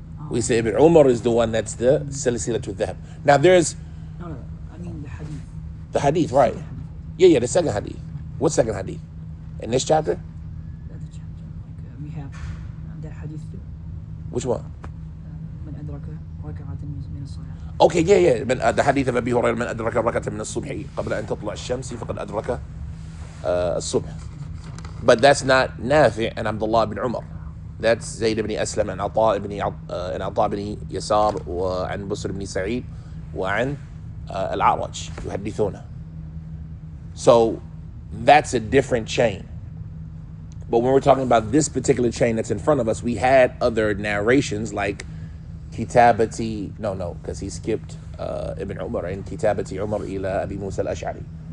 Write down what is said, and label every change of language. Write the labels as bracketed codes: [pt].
[en] We say Ibn Umar is the one that's the Silsilatul Dhahab. Now there's No, I mean the hadith. the hadith, right? Yeah, the second hadith. What second hadith? In this chapter? That's the chapter. Like, we have that hadith too. Which one? [ar] من أدرك ركعة من الصلاة. [en] Okay, yeah. The hadith of Abi Hurairah, [ar] من أدرك ركعة من الصبح قبل أن تطلع الشمس فقد أدرك الصبح. [en] But that's not Nafi' and Abdullah ibn Umar. That's Zayd ibn Aslam and Ata ibn Yasar [ar] وعن بصر [en] ibn Sa'id [ar] وعن الأعرج يحدثونه. [en] So that's a different chain. But when we're talking about this particular chain that's in front of us, we had other narrations like Kitabati, because he skipped Ibn Umar and Kitabati Umar ila Abi Musa al-Ash'ari.